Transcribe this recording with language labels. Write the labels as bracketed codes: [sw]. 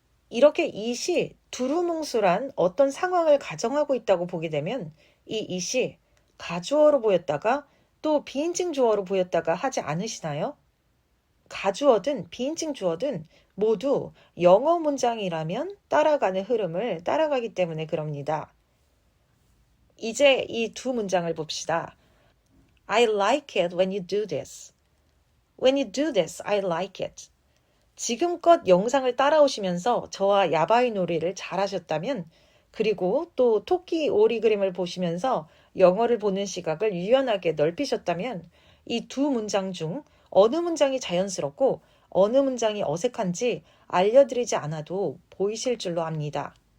[ko] 이렇게 it이 두루뭉술한 어떤 상황을 가정하고 있다고 보게 되면 이 it이 가주어로 보였다가 또 비인칭 주어로 보였다가 하지 않으시나요? 가주어든 비인칭 주어든 모두 영어 문장이라면 따라가는 흐름을 따라가기 때문에 그럽니다. 이제 이 두 문장을 봅시다. [en] I like it when you do this. When you do this, I like it. [ko] 지금껏 영상을 따라오시면서 저와 야바이 놀이를 잘하셨다면 그리고 또 토끼 오리 그림을 보시면서 영어를 보는 시각을 유연하게 넓히셨다면 이 두 문장 중 어느 문장이 자연스럽고 어느 문장이 어색한지 알려드리지 않아도 보이실 줄로 압니다.